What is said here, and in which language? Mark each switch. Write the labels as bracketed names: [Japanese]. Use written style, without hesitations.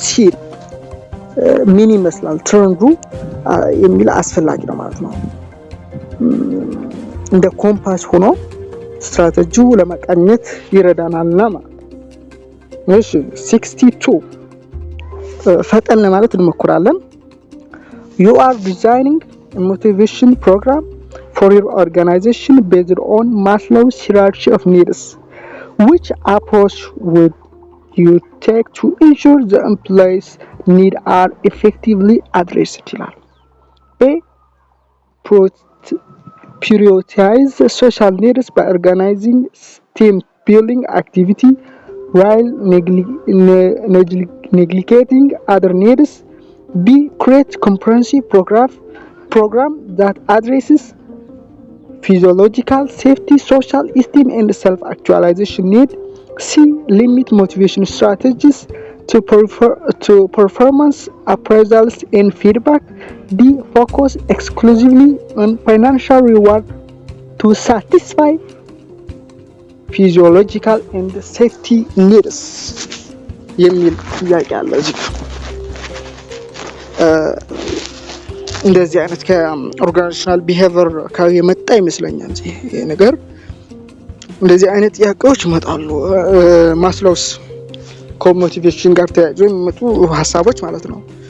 [Amharic] ሲ ምን ይመስላል ትሬንዱ የሚል አስፈላጊ ነው ማለት ነው። እንደ ኮምፓስ ሆኖ ስትራቴጂው ለመቃኘት ይረዳናልና ማለት ነው። እሺ 62 ፈጠን ለማለት እንሞክራለን። [English] You are designing a motivation program for your organization based on Maslow's hierarchy of needs. Which approach would you take to ensure the employees' needs are effectively addressed? A. Prioritize social needs by organizing team building activity while neglecting other needs. B. Create comprehensive program that addresses physiological, safety, social esteem, and self-actualization need. C. Limit motivation strategies to performance appraisals and feedback. D. Focus exclusively on financial reward to satisfy physiological and safety needs. [Amharic] የሚል ጥያቄ አለ እዚህ ጋር። እንደዚህ አይነት ከኦርጋናይዜሽናል ቢሄቪየር አካባቢ የመጣ ይመስለኛል ይሄ ነገር። እንደዚህ አይነት ጥያቄዎች ይመጣሉ ማስሎውስ ኮሞቲቬሽን ጋር ተያይዞ የሚመጡ ሀሳቦች ማለት ነው።